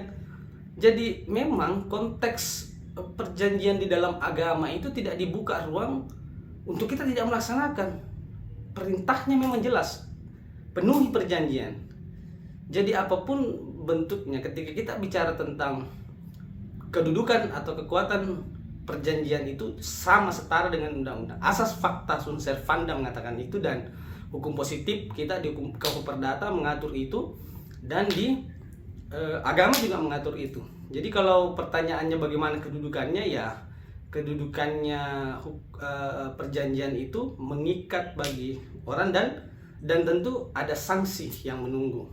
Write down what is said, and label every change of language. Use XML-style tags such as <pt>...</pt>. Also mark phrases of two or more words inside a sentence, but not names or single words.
<id>Jadi memang konteks perjanjian di dalam agama itu tidak dibuka ruang untuk kita tidak melaksanakan. Perintahnya memang jelas, penuhi perjanjian. Jadi apapun bentuknya, ketika kita bicara tentang kedudukan atau kekuatan perjanjian, itu sama setara dengan undang-undang. Asas</id> <la>pacta sunt servanda</la> <id>mengatakan itu, dan hukum positif kita di hukum perdata mengatur itu, dan di agama juga mengatur itu. Jadi kalau pertanyaannya bagaimana kedudukannya, ya kedudukannya perjanjian itu mengikat bagi orang, dan tentu ada sanksi yang menunggu.</id>